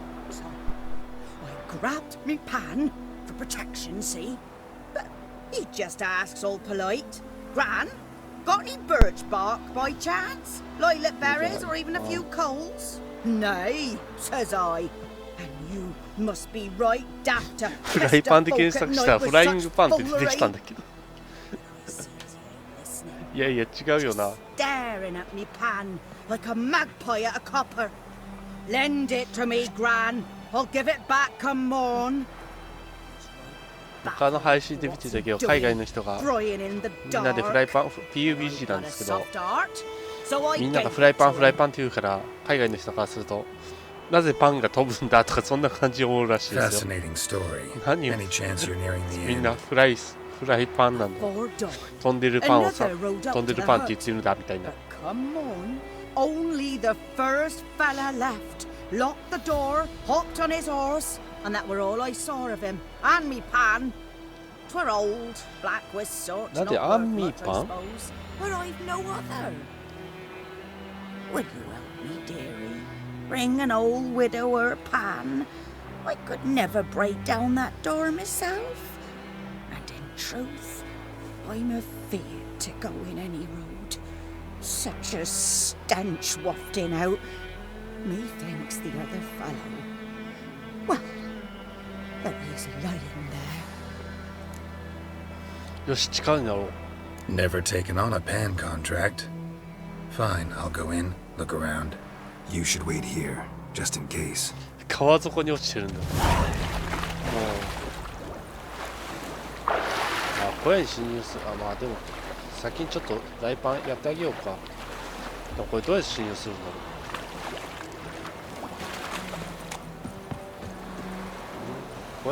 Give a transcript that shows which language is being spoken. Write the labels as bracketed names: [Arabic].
[English] So I grabbed me pan for protection, see? But he just asks all polite, Gran, got any birch bark by chance? Lilac berries or even a few coals? Nay, says I. And you must be right daft to [Japanese] フライパンで検索したらフライングパンって出てきたんだけど。いやいや違うよな。 [English] Staring at me pan like a magpie at a copper. Lend it to me, Gran. I'll give it back come morn. [Japanese] 他の配信で見てたけど、海外の人がみんなでフライパン PUBG なんですけど、みんながフライパンって言うから、海外の人からするとなぜパンが飛ぶんだとかそんな感じを思うらしいですよ。何をみんなフライパンなんだ。飛んでるパンをさ、飛んでるパンって言ってるんだみたいな。 [English] Only the first fella left. Locked the door, hopped on his horse, and that were all I saw of him. And me pan. 'Twere old, black with sort. [Japanese] なんでアンミーパン？ [English] But I've no other. Will you help me, dearie? Bring an old widower pan. I could never break down that door myself. And in truth, I'm afeared to go in any road. Such a stench wafting out. Methinks the other fellow. Well, there he's lying there. [Japanese] よし、近いんだろう。 [English] Never taken on a pan contract. Fine, I'll go in, look around. You should wait here, just in case. [Japanese] 川底に落ちてるんだ。もう。小屋に侵入する。まあでも、先にちょっとライパンやってあげようか。でもこれどうやって侵入するんだろう。